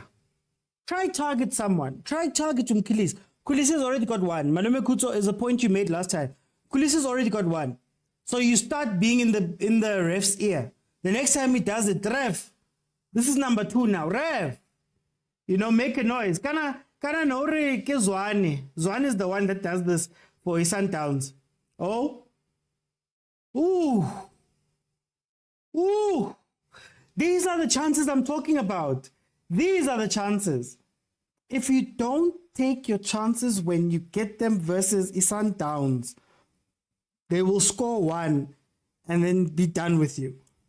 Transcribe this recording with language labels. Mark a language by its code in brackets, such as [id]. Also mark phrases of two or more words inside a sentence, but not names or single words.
[en] Try target someone. Try target Nkulise. Nkulise has already got one. Malume Kuto is a point you made last time. Nkulise has already got one. So you start being in the ref's ear. The next time he does it, ref, this is number 2 now. Ref, make a noise. [st] Kana nore ke Zwane. [en] Zwane is the one that does this for his Sundowns. Oh, ooh, ooh. These are the chances I'm talking about. These are the chances. If you don't take your chances when you get them versus Sundowns, they will score 1 and then be done with you.